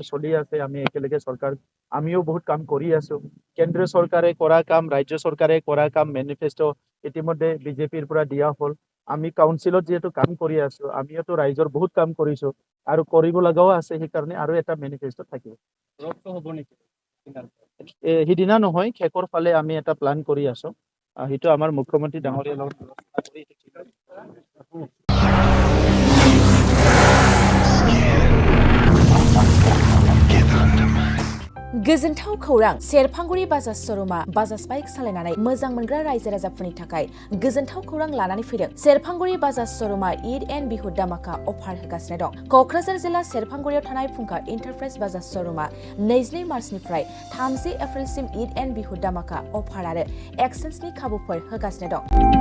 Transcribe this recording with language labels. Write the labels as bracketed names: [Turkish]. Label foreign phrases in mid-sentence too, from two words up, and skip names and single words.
[Assamese] চলি আছে আমি একেলগে চৰকাৰ আমিও বহুত কাম কৰি আছোঁ কেন্দ্ৰীয় চৰকাৰে কৰা কাম ৰাজ্য চৰকাৰে কৰা কাম মেনিফেষ্টো ইতিমধ্যে বিজেপিৰ পৰা দিয়া হ'ল আমি কাউন্সিলত যিহেতু কাম কৰি আছোঁ আমিওতো ৰাইজৰ বহুত কাম কৰিছোঁ আৰু কৰিব লগাও আছে সেইকাৰণে আৰু এটা মেনিফেষ্টো থাকিব হ'ব নেকি সিদিনা নহয় শেষৰ ফালে আমি এটা প্লান কৰি আছোঁ সেইটো আমাৰ মুখ্যমন্ত্ৰী ডাঙৰীয়াৰ লগত [Bodo] गोजोनथाव खौरां सेरफांगुरि बाजाज श'रुमा बाजाज बाइक सालायनानै मोजां मोनग्रा रायजो राजाफोरनि थाखाय गोजोनथाव खौरां लानानै फैदों सेरफांगुरि बाजाज श'रुमा ईद एन्ड बिहु दामाका अफार होगासिनो दं क'क्राझार जिल्ला सेरफांगुरियाव थानाय फुंखा एन्टारप्राइज बाजाज श'रुमा 22 मार्चनिफ्राय 30 एप्रिलसिम ईद एन्ड बिहु दामाका अफार आरो एक्सचेन्जनि खाबुफोर होगासिनो दं